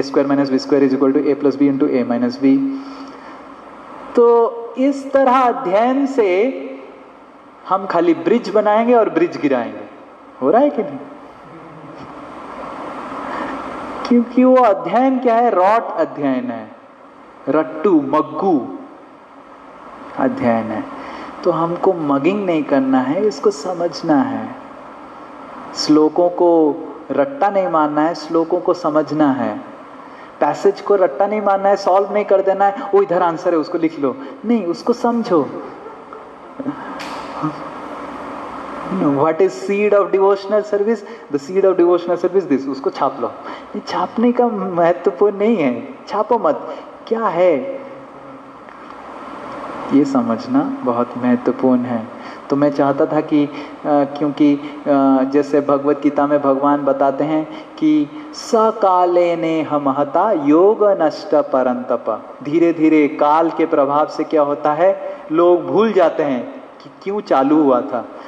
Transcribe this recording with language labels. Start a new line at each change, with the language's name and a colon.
English: a square minus b square is equal to a plus b into a minus b।
Hindi: तो इस तरह अध्ययन से हम खाली ब्रिज बनाएंगे और ब्रिज गिराएंगे। हो रहा है कि नहीं? क्योंकि वो अध्ययन क्या है? रॉट अध्ययन है, रट्टू मग्गू अध्ययन है। तो हमको मगिंग नहीं करना है, इसको समझना है। श्लोकों को रट्टा नहीं मानना है, श्लोकों को समझना है। पैसेज को रट्टा नहीं मानना है, सॉल्व नहीं कर देना है, वो इधर आंसर है उसको लिख लो, नहीं, उसको समझो।
English: What is seed of devotional service? The seed of devotional service this,
Hindi: उसको छाप लो। ये छापने का महत्वपूर्ण नहीं है, छापो मत, क्या है ये समझना बहुत महत्वपूर्ण है। तो मैं चाहता था कि क्योंकि जैसे भगवत गीता में भगवान बताते हैं कि
Sanskrit: सकाले ने हमहता योग नष्ट परंतप,
Hindi: धीरे धीरे काल के प्रभाव से क्या होता है, लोग भूल जाते हैं कि क्यों चालू हुआ था।